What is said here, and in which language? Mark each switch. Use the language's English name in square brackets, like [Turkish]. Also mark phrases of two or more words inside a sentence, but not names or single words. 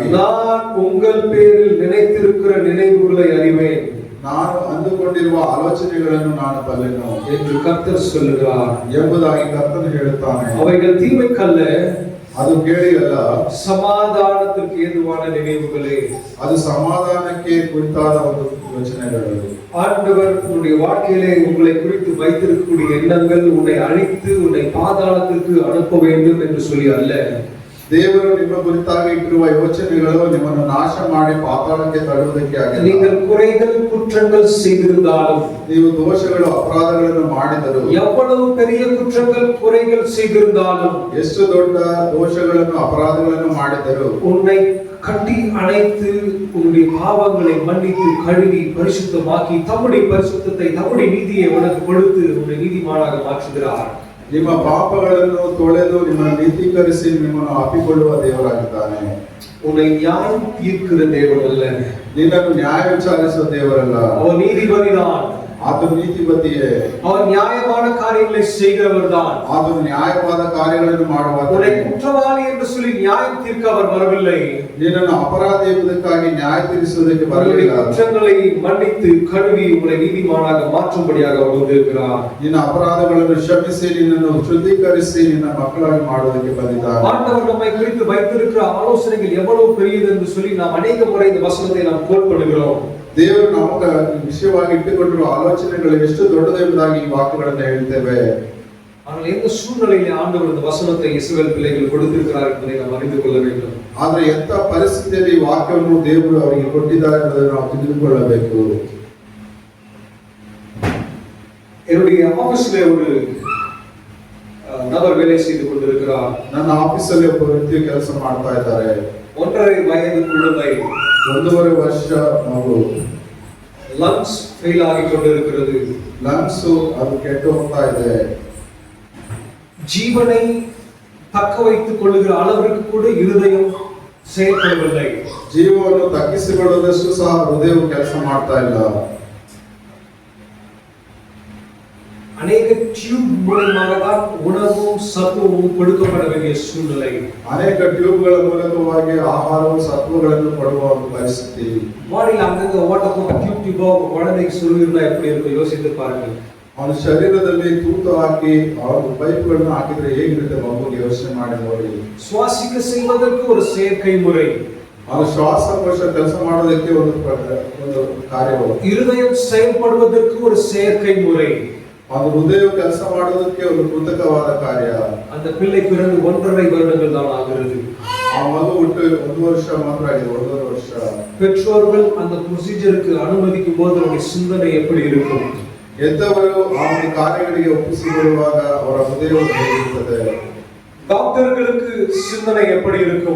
[Tamil] நான் உங்கள் பேரில் நினைத்திருக்கிற நினைவுகளை அறிவேன், [Kannada] ನಾನು ಅಂದುಕೊಂಡಿರುವ ಆಲೋಚನೆಗಳನ್ನು ನಾನು ಬಲ್ಲೆನು [Tamil] என்று கர்த்தர் சொல்லுகிறார் [Kannada] ಎಂಬುದಾಗಿ ಕರ್ತನು ಹೇಳುತ್ತಾನೆ. [Tamil] அவைகள் தீமைக்கல்ல, [Kannada] ಅದು ಕೇಳಿಯಲ್ಲ, [Tamil] சமாதானத்துக்கு ஏதுவான நினைவுகளே. [Kannada] ಅದು ಸಮಾಧಾನಕ್ಕೆ ಕುರಿತಾದ ಒಂದು ಯೋಚನೆಗಳು. [Tamil] ஆண்டவர் உன்னுடைய வாழ்க்கையிலே உங்களை குறித்து வைத்திருக்கக்கூடிய எண்ணங்கள் உன்னை அழித்து உன்னை பாதாளத்திற்கு அனுப்ப வேண்டும் என்று சொல்லி அல்ல. [Kannada] ದೇವರು ನಿಮ್ಮ ಕುರಿತಾಗಿ ಇಟ್ಟಿರುವ ಯೋಚನೆಗಳು ನಿಮ್ಮನ್ನು ನಾಶ ಮಾಡಿ ಪಾತಾಳಕ್ಕೆ ತಳ್ಳುವುದಕ್ಕೆ ಆಗಿಲ್ಲ. [Tamil] நீங்கள் குறைகள் குற்றங்கள் செய்திருந்தாலும், [Kannada] ನೀವು ದೋಷಗಳು ಅಪರಾಧಗಳನ್ನು ಮಾಡಿದರು, [Tamil] எவ்வளவு பெரிய குற்றங்கள் குறைகள் செய்திருந்தாலும், [Kannada] ಎಷ್ಟು ದೊಡ್ಡ ದೋಷಗಳನ್ನು ಅಪರಾಧಗಳನ್ನು ಮಾಡಿದರು, [Tamil] உன்னை கட்டி அணைத்து உன்னுடைய பாவங்களை மன்னித்து கழுவி பரிசுத்தமாக்கி தம்முடைய பரிசுத்தத்தை தம்முடைய நீதியை உனக்கு கொடுத்து உன்னை நீதிமானாக மாற்றுகிறார். [Kannada] ನಿಮ್ಮ ಪಾಪಗಳನ್ನು ತೊಳೆದು ನಿಮ್ಮ ನೀತಿಕ ಶುದ್ಧೀಕರಿಸಿ ನಿಮ್ಮನ್ನು ಅಪ್ಪಿಕೊಳ್ಳುವ ದೇವರಾಗಿದ್ದಾನೆ. [Tamil] உன்னை நியாயம் தீர்க்கிற தேவன் அல்ல, [Kannada] ನಿನ್ನನ್ನು ನ್ಯಾಯ ವಿಚಾರಿಸುವ ದೇವರಲ್ಲ. [Tamil] அவர் நீதிபதிதான், [Kannada] ಆತನು ನೀತಿಪತಿಯೇ. [Tamil] அவர் நியாயமான காரியங்களை செய்கிறவர் தான். [Kannada] ಆತನು ನ್ಯಾಯವಾದ ಕಾರ್ಯಗಳನ್ನು ಮಾಡುವಾತ. [Tamil] உன்னை குற்றவாளி என்று சொல்லி நியாயம் தீர்க்க அவர் வரவில்லை. [Kannada] ನಿನ್ನನ್ನು ಅಪರಾಧಿ ಎಂಬುದಕ್ಕಾಗಿ ನ್ಯಾಯ ತೀರಿಸುವುದಕ್ಕೆ ಬರಲಿಲ್ಲ. [Tamil] குற்றங்களை மன்னித்து கழுவி உங்களை நீதிமானாக மாற்றும்படியாக அவர் வந்திருக்கிறார். [Kannada] ನಿನ್ನ ಅಪರಾಧಗಳನ್ನು ಕ್ಷಮಿಸಿ ನಿನ್ನನ್ನು ಶುದ್ಧೀಕರಿಸಿ ನಿನ್ನ ಮಕ್ಕಳಾಗಿ ಮಾಡುವುದಕ್ಕೆ ಬಂದಿದ್ದಾನೆ. [Tamil] ஆண்டவர் நம்மை குறித்து வைத்திருக்கிற ஆலோசனைகள் எவ்வளவு பெரியது என்று சொல்லி நாம் அநேக முறை இந்த வசனத்தை நாம் கோட் பண்ணுகிறோம். [Kannada] ದೇವರು ನಮಗೆ ವಿಷಯವಾಗಿ ಇಟ್ಟುಕೊಂಡಿರುವ ಆಲೋಚನೆಗಳು ಎಷ್ಟು ದೊಡ್ಡದೆಂಬುದಾಗಿ ಈ ವಾಕ್ಯಗಳನ್ನು ಹೇಳ್ತೇವೆ. [Tamil] ஆனால் எந்த சூழ்நிலையிலே ஆண்டவர் இந்த வசனத்தை இஸ்ரவேல் பிள்ளைகள் கொடுத்திருக்கிறார் என்பதை நாம் அறிந்து கொள்ள வேண்டும். [Kannada] ಆದರೆ ಎಂಥ ಪರಿಸ್ಥಿತಿಯಲ್ಲಿ ಈ ವಾಕ್ಯವನ್ನು ದೇವರು ಅವರಿಗೆ ಕೊಟ್ಟಿದ್ದಾರೆ ಎಂಬುದನ್ನು ನಾವು ತಿಳಿದುಕೊಳ್ಳಬೇಕು. [Tamil] என்னுடைய ஆபீஸ்ல ஒரு நபர் வேலை செய்து கொண்டிருக்கிறார். [Kannada] ನನ್ನ ಆಫೀಸಲ್ಲಿ ಒಬ್ಬ ವ್ಯಕ್ತಿ ಕೆಲಸ ಮಾಡ್ತಾ ಇದ್ದಾರೆ. [Tamil] 1.5 வயது குழந்தை, [Kannada] 1.5 ವರ್ಷ ಮಗು. [English] lungs fail [Tamil] ஆகி கொண்டிருக்கிறது. [Kannada] ಲಂಗ್ಸ್ ಅದು ಕೆಟ್ಟು ಹೋಗ್ತಾ ಇದೆ. [Tamil] ஜீவனை தக்க வைத்துக் கொள்ளுகிற அளவிற்கு கூட இருதயம் செயல்படவில்லை. [Kannada] ಜೀವವನ್ನು ತಗ್ಗಿಸಿಕೊಳ್ಳುವುದಷ್ಟು ಸಹ ಹೃದಯವು ಕೆಲಸ ಮಾಡ್ತಾ ಇಲ್ಲ. [Tamil] அநேக டியூப் மூலமாக தான் உணவும் சத்துவமும் கொடுக்கப்பட வேண்டிய சூழ்நிலை. [Kannada] ಅನೇಕ ಟ್ಯೂಬ್ಗಳ ಮೂಲಕವಾಗಿ ಆಹಾರವು ಸತ್ವಗಳನ್ನು ಕೊಡುವ ಒಂದು ಪರಿಸ್ಥಿತಿ. [Tamil] பாடியில் அங்கங்க ஓட்ட போட்டு டியூபா குழந்தைக்கு சொல்லியிருந்தா எப்படி இருக்கும் யோசித்து பாருங்கள். [Kannada] ಅವನ ಶರೀರದಲ್ಲಿ ತೂತು ಹಾಕಿ ಅವರು ಪೈಪ್ಗಳನ್ನು ಹಾಕಿದ್ರೆ ಹೇಗಿರುತ್ತೆ ಮಗುಗೆ ಯೋಚನೆ ಮಾಡಿ ನೋಡಿ. [Tamil] சுவாசிக்க செய்வதற்கு ஒரு செயற்கை முறை, [Kannada] ಅವನ ಶ್ವಾಸಕೋಶ ಕೆಲಸ ಮಾಡೋದಕ್ಕೆ ಒಂದು ಕಾರ್ಯವು, [Tamil] இருதயம் செயல்படுவதற்கு ஒரு செயற்கை முறை, [Kannada] ಅವನ ಹೃದಯ ಕೆಲಸ ಮಾಡೋದಕ್ಕೆ ಒಂದು ಕೃತಕವಾದ ಕಾರ್ಯ. [Tamil] அந்த பிள்ளை பிறந்து 1.5 வருடங்கள் தான் ஆகிறது. [Kannada] ಆ ಮಗು ಹುಟ್ಟು 1 ವರ್ಷ ಮಾತ್ರ ಆಗಿದೆ, 1.5 ವರ್ಷ. [Tamil] பெற்றோர்கள் அந்த ப்ரொசீஜருக்கு அனுமதிக்கும் போது அவருடைய சிந்தனை எப்படி இருக்கும்? [Kannada] ಎದ್ದವರು ಆ ಒಂದು ಕಾರ್ಯಗಳಿಗೆ ಒಪ್ಪಿಸಿಕೊಳ್ಳುವಾಗ ಅವರ ಹೃದಯವು ಹೇಗಿರುತ್ತದೆ? [Tamil] டாக்டர்களுக்கு சிந்தனை எப்படி இருக்கும்?